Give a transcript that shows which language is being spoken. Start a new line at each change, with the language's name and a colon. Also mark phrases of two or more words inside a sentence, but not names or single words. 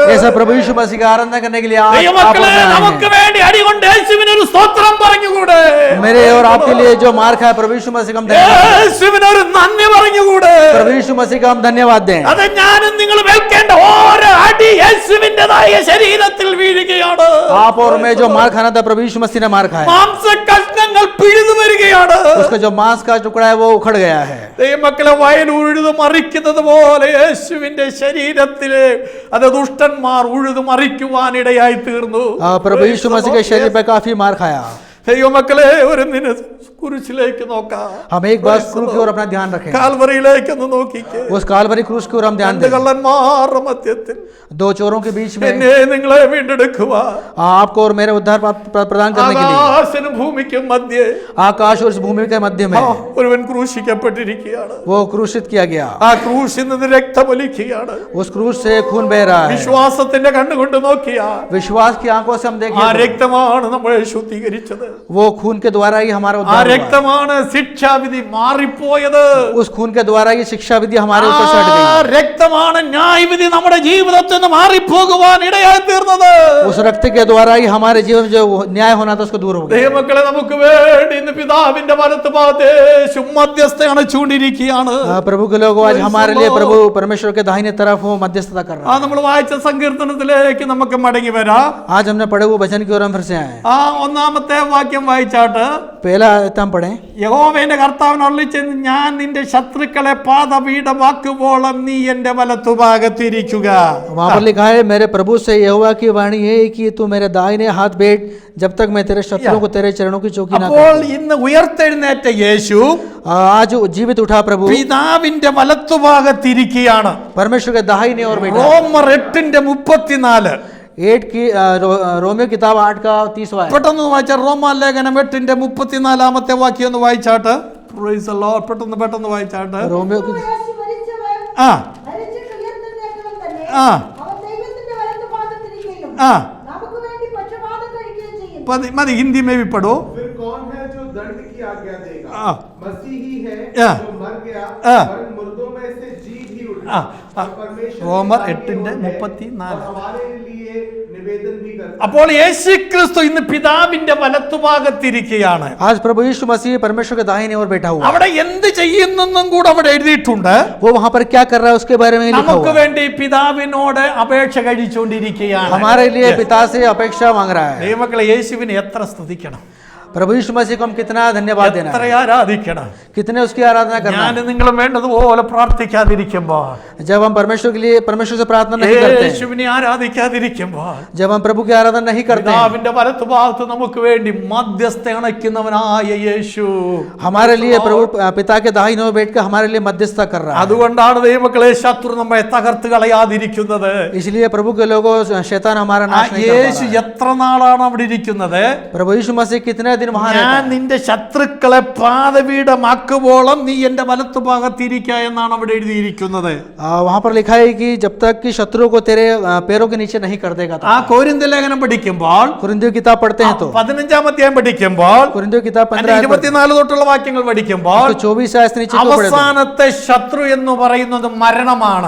Hindi: ऐसा प्रभु यीशु मसीह का आराधना करने के लिए आज आप और
Malayalam: ദൈവമക്കളെ,
Hindi: मैं आए
Malayalam: നമുക്ക്
Hindi: हैं।
Malayalam: വേണ്ടി അടികൊണ്ട് യേശുവിന് ഒരു സ്തോത്രം പറഞ്ഞുകൂടെ?
Hindi: मेरे और आपके लिए जो मार खाया प्रभु यीशु मसीह का हम धन्यवाद दें।
Malayalam: യേശുവിന് ഒരു നന്ദി പറഞ്ഞുകൂടെ?
Hindi: प्रभु यीशु मसीह का हम धन्यवाद दें।
Malayalam: അത് ഞാനും നിങ്ങൾ ഏൽക്കേണ്ട ഓരോ അടി യേശുവിന്റേതായ ശരീരത്തിൽ വീഴുകയാണ്.
Hindi: आप और मैं जो मार खाना था प्रभु यीशु मसीह ने मार खाया,
Malayalam: മാംസ കഷ്ണങ്ങൾ പിഴുതു വരികയാണ്.
Hindi: उसका जो मांस का टुकड़ा है वो उखड़ गया है।
Malayalam: ദൈവമക്കളെ, വയൽ ഉഴുതു മറിക്കുന്നത് പോലെ യേശുവിന്റെ ശരീരത്തിലെ അത് ദുഷ്ടന്മാർ ഉഴുതു മറിക്കുവാനിടയായി തീർന്നു.
Hindi: प्रभु यीशु मसीह के शरीर पे काफी मार खाया।
Malayalam: ദൈവമക്കളെ, ഒരു മിനിറ്റ് കുരിശിലേക്ക് നോക്കാം.
Hindi: हम एक बार क्रूस की ओर अपना ध्यान रखें।
Malayalam: കാൽവറിയിലേക്ക് ഒന്ന് നോക്കിക്കേ.
Hindi: उस कालवरी क्रूस की ओर हम ध्यान
Malayalam: രണ്ട്
Hindi: दें।
Malayalam: കള്ളന്മാരുടെ മധ്യത്തിൽ
Hindi: दो चोरों के बीच में
Malayalam: എന്നെ നിങ്ങളെ വീണ്ടെടുക്കുവാ.
Hindi: आपको और मेरे उद्धार प्रदान करने के लिए
Malayalam: ആകാശനും ഭൂമിക്കും മധ്യേ
Hindi: आकाश और इस भूमि के मध्य में
Malayalam: ഒരുവൻ ക്രൂശിക്കപ്പെട്ടിരിക്കുകയാണ്.
Hindi: वो क्रूसित किया गया।
Malayalam: ആ ക്രൂശിൽ നിന്ന് രക്തമൊലിക്കുകയാണ്.
Hindi: उस क्रूस से खून बह रहा है।
Malayalam: വിശ്വാസത്തിന്റെ കണ്ണുകൊണ്ട് നോക്കിയാ
Hindi: विश्वास की आंखों से हम
Malayalam: ആ
Hindi: देखें तो
Malayalam: രക്തമാണ് നമ്മളെ ശുദ്ധീകരിച്ചത്.
Hindi: वो खून के द्वारा ही हमारा
Malayalam: ആ
Hindi: उद्धार हुआ।
Malayalam: രക്തമാണ് ശിക്ഷാവിധി മാറിപ്പോയത്.
Hindi: उस खून के द्वारा ही शिक्षा विधि हमारे ऊपर से हट
Malayalam: ആ
Hindi: गई।
Malayalam: രക്തമാണ് ന്യായവിധി നമ്മുടെ ജീവിതത്തിൽ നിന്ന് മാറിപ്പോകുവാൻ ഇടയായി തീർന്നത്.
Hindi: उस रक्त के द्वारा ही हमारे जीवन में जो न्याय होना था उसको दूर हो गया।
Malayalam: ദൈവമക്കളെ, നമുക്ക് വേണ്ടി ഇന്ന് പിതാവിന്റെ വലത്ത് ഭാഗത്ത് മധ്യസ്ഥ അണച്ചുകൊണ്ടിരിക്കുകയാണ്.
Hindi: प्रभु के लोग आज हमारे लिए प्रभु परमेश्वर के दाहिने तरफ वो मध्यस्थता कर
Malayalam: ആ
Hindi: रहा है।
Malayalam: നമ്മൾ വായിച്ച സങ്കീർത്തനത്തിലേക്ക് നമുക്ക് മടങ്ങി വരാം.
Hindi: आज हमने पढ़े हुए वचन की ओर हम फिर से आए।
Malayalam: ആ ഒന്നാമത്തെ വാക്യം വായിച്ചാട്ട്,
Hindi: पहला आयत हम पढ़े,
Malayalam: യഹോവയുടെ കർത്താവിന് അരുളിച്ചെയ്തു, ഞാൻ നിന്റെ ശത്രുക്കളെ പാദപീഠമാക്കുവോളം നീ എന്റെ വലത്തുഭാഗത്തിരിക്കുക.
Hindi: वहां पर लिखा है, मेरे प्रभु से यहोवा की वाणी है कि तू मेरे दाहिने हाथ बैठ जब तक मैं तेरे शत्रुओं को तेरे चरणों की चौकी ना
Malayalam: അപ്പോൾ
Hindi: करूं।
Malayalam: ഇന്ന് ഉയർത്തെഴുന്നേറ്റ യേശു
Hindi: आज जीवित उठा प्रभु
Malayalam: പിതാവിന്റെ വലത്തുഭാഗത്തിരിക്കുകയാണ്.
Hindi: परमेश्वर के दाहिने ओर बैठा।
Malayalam: റോമർ 8:34
Hindi: 8 की रोमियो किताब 8 का 30वां है।
Malayalam: പെട്ടെന്ന് വായിച്ച റോമാലേഖനം 8:34 വാക്യം ഒന്ന് വായിച്ചാട്ട്.
English: Praise the Lord.
Malayalam: പെട്ടെന്ന് വായിച്ചാട്ട്.
Hindi: रोमियो की
Malayalam: യേശു മരിച്ചവൻ ആ മരിച്ചിട്ട് ഉയർത്തെഴുന്നേറ്റവൻ തന്നെ ആ അവൻ ദൈവത്തിന്റെ വലത്തുഭാഗത്തിരിക്കുകയും ആ നമുക്ക് വേണ്ടി പക്ഷപാതം കഴിക്കുകയും ചെയ്യുന്നു.
Hindi: മതി ഹിന്ദി में भी पढ़ो. फिर कौन है जो दंड की आज्ञा देगा? हाँ। मसीह ही है हाँ। जो मर गया हाँ। और मुर्दों में से जी भी उठा। हाँ, हाँ। और परमेश्वर रोमर की दाहिनी 8:34 ओर है और हमारे लिए निवेदन भी करता
Malayalam: അപ്പോൾ യേശുക്രിസ്തു ഇന്ന് പിതാവിന്റെ വലത്തുഭാഗത്തിരിക്കുകയാണ്.
Hindi: आज प्रभु यीशु मसीह परमेश्वर के दाहिने ओर बैठा हुआ है।
Malayalam: അവിടെ എന്ത് ചെയ്യുന്നെന്നും കൂടെ അവിടെ എഴുതിയിട്ടുണ്ട്.
Hindi: वो वहां पर क्या कर रहा है उसके बारे में लिखा
Malayalam: നമുക്ക്
Hindi: हुआ है।
Malayalam: വേണ്ടി പിതാവിനോട് അപേക്ഷ കഴിച്ചുകൊണ്ടിരിക്കുകയാണ്.
Hindi: हमारे लिए पिता से अपेक्षा मांग रहा है।
Malayalam: ദൈവമക്കളെ, യേശുവിനെ എത്ര സ്തുതിക്കണം,
Hindi: प्रभु यीशु मसीह को हम कितना धन्यवाद देना
Malayalam: എത്ര
Hindi: है,
Malayalam: ആരാധിക്കണം.
Hindi: कितने उसकी आराधना करना
Malayalam: ഞാൻ
Hindi: है।
Malayalam: നിങ്ങളും വേണ്ടതുപോലെ പ്രാർത്ഥിക്കാതിരിക്കുമ്പോൾ,
Hindi: जब हम परमेश्वर के लिए परमेश्वर से प्रार्थना नहीं करते हैं,
Malayalam: യേശുവിനെ ആരാധിക്കാതിരിക്കുമ്പോൾ,
Hindi: जब हम प्रभु की आराधना नहीं करते हैं,
Malayalam: പിതാവിന്റെ വലത്തുഭാഗത്ത് നമുക്ക് വേണ്ടി മധ്യസ്ഥ അണയ്ക്കുന്നവനായ യേശു
Hindi: हमारे लिए प्रभु पिता के दाहिने ओर बैठकर हमारे लिए मध्यस्थता कर रहा है।
Malayalam: അതുകൊണ്ടാണ് ദൈവമക്കളെ ശത്രു നമ്മെ തകർത്ത് കളയാതിരിക്കുന്നത്.
Hindi: इसलिए प्रभु के लोगों शैतान हमारा
Malayalam: ആ
Hindi: नाश नहीं कर
Malayalam: യേശു
Hindi: पा रहा है।
Malayalam: എത്ര നാളാണ് അവിടെ ഇരിക്കുന്നത്?
Hindi: प्रभु यीशु मसीह कितने दिन वहां रहता
Malayalam: ഞാൻ
Hindi: है?
Malayalam: നിന്റെ ശത്രുക്കളെ പാദപീഠമാക്കുവോളം നീ എന്റെ വലത്തുഭാഗത്തിരിക്ക എന്നാണ് അവിടെ എഴുതിയിരിക്കുന്നത്.
Hindi: वहां पर लिखा है कि जब तक कि शत्रुओं को तेरे पैरों के नीचे नहीं कर देगा।
Malayalam: ആ कोरिന്ത്യ ലേഖനം പഠിക്കുമ്പോൾ,
Hindi: कुरिन्थियों किताब पढ़ते हैं तो
Malayalam: 15-ാം അധ്യായം പഠിക്കുമ്പോൾ,
Hindi: कुरिन्थियों किताब 15
Malayalam: 24 തൊട്ടുള്ള വാക്യങ്ങൾ പഠിക്കുമ്പോൾ,
Hindi: 24 आयत से नीचे को पढ़े तो
Malayalam: അവസാനത്തെ ശത്രു എന്ന് പറയുന്നത് മരണമാണ്.